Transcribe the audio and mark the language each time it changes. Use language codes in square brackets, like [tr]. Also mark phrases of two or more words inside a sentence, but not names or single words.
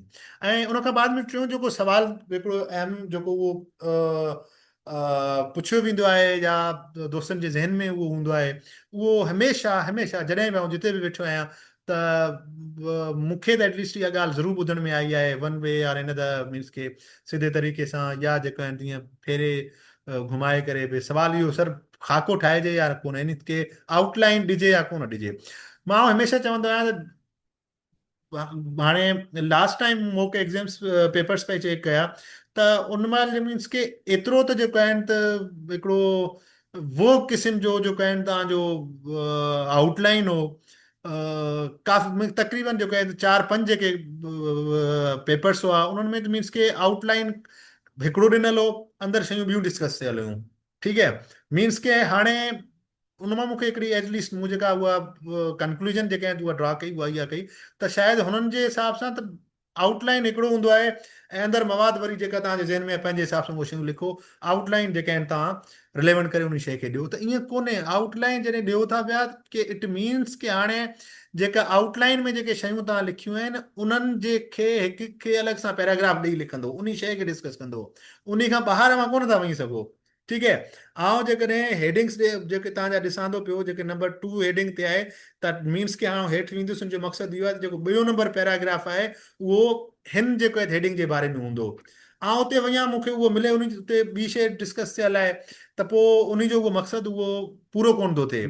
[sd] ऐं उन खां बाद में टियों जेको सवाल हिकिड़ो अहम जेको उहो पुछियो वेंदो आहे या दोस्तनि जे ज़हन में उहो हूंदो आहे, उहो हमेशह हमेशह जॾहिं बि जिते बि वेठो आहियां, त मूंखे त एटलीस्ट इहा ॻाल्हि ज़रूरु ॿुधण में आई आहे, [en] one way [sd] या [en] in the means [sd] के सिधे तरीक़े सां, या जेको आहिनि जीअं फेरे घुमाए करे बि सवाल इहो सर खाको ठाहिजे या कोन, इन के आउटलाइन ॾिजे या कोन ॾिजे। मां हमेशह चवंदो आहियां त हाणे [en] last time mock exams papers [sd] पे चेक कया, त उन महिल मीन्स के एतिरो त जेको आहिनि त हिकिड़ो वो क़िस्म जो जेको आहिनि तव्हांजो आउटलाइन हो, काफ़ी तक़रीबन जेको आहे 4-5 जेके पेपर्स हुआ, उन्हनि में मीन्स के आउटलाइन हिकिड़ो ॾिनल हो, अंदरि शयूं ॿियूं डिस्कस थियल हुयूं। ठीकु आहे, मीन्स के हाणे उन मां मूंखे हिकिड़ी एटलीस्ट मूं जेका उहा कंक्लूजन जेके आहिनि उहा ड्रॉ कई, उहा इहा कई त शायदि हुननि जे हिसाब सां त आउटलाइन हिकिड़ो हूंदो आहे, ऐं अंदरि मवाद वरी जेका तव्हांजे ज़हन में पंहिंजे हिसाब सां उहे शयूं लिखो। आउटलाइन जेके आहिनि तव्हां रिलेवेंट करे उन शइ खे ॾियो, त ईअं कोन्हे। आउटलाइन जॾहिं ॾियो था पिया कि [en] it means [sd] कि हाणे जेका आउटलाइन में जेके शयूं तव्हां लिखियूं आहिनि, उन्हनि जे खे हिक खे अलॻि सां पैराग्राफ ॾेई लिखंदो, उन शइ खे डिस्कस कंदो, उन खां ॿाहिरि मां कोन था वञी सघो। ठीकु आहे, ऐं जेकॾहिं हेडिंग्स जेके तव्हांजा ॾिसां थो पियो, जेके नंबर 2 हेडिंग ते आहे, त मीन्स कि हाणे हेठि वेंदुसि, हुनजो मक़सदु इहो आहे त जेको ॿियो नंबर पैराग्राफ आहे उहो हिन जेको आहे हेडिंग जे बारे में हूंदो, ऐं उते वञा मूंखे उहो मिले उन उते ॿी शइ डिस्कस थियल आहे, त पोइ उनजो उहो मक़सदु उहो पूरो कोन थो थिए।